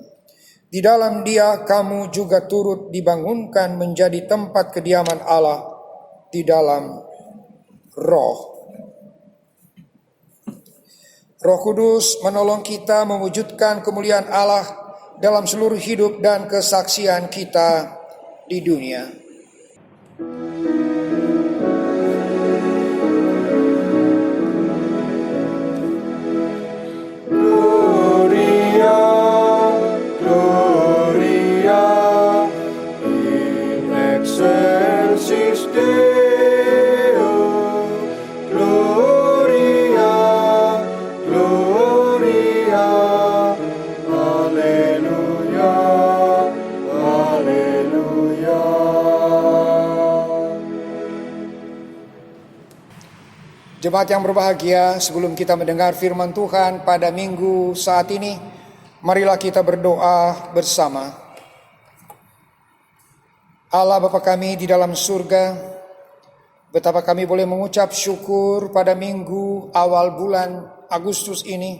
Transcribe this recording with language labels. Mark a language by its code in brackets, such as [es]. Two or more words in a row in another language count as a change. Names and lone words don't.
[id] Di dalam Dia kamu juga turut dibangunkan menjadi tempat kediaman Allah di dalam Roh. Roh Kudus menolong kita mewujudkan kemuliaan Allah dalam seluruh hidup dan kesaksian kita di dunia. [la] Gloria, Gloria, in excelsis Deo. Gloria, Gloria, Alleluia, Alleluia. [id] Jemaat yang berbahagia, sebelum kita mendengar firman Tuhan pada minggu saat ini, marilah kita berdoa bersama. Allah Bapa kami di dalam surga, betapa kami boleh mengucap syukur pada minggu awal bulan Agustus ini.